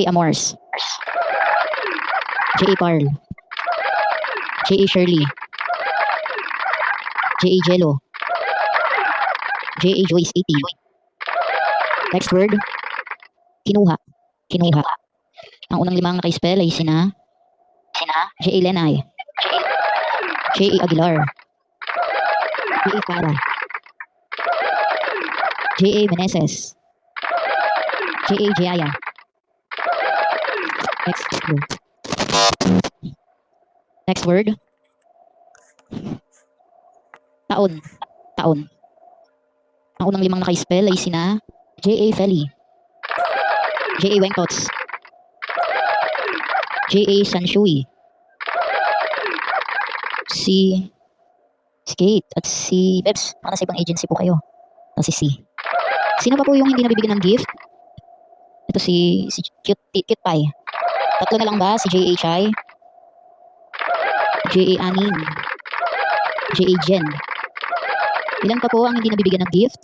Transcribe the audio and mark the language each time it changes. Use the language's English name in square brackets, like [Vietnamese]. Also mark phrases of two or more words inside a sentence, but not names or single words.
[Filipino] Amors, J.A. Parl, J.A. Shirley, J.A. Jello, J.A. Joyce 18. [English] Next word. [Filipino] Kinuha. Kinuha. Ang unang limang naka-spell ay sina J.A. Lenay, J.A. Aguilar, J.A. Para, J.A. Meneses, J.A. [English] Jaya. Next word. [Filipino] Taon. Taon. Ang unang limang naka-spell ay sina J.A. Feli, J.A. Wengtots, J.A. Sanshui, si Kate at si Bebs. Para sa ibang agency po kayo. Si C. Sino pa po yung hindi nabibigyan ng gift? Ito si Cute Pie. Tatlo na lang ba? Si J.A. Chai, J.A. Anin, J.A. Jen. Ilan pa po ang hindi nabibigyan ng gift?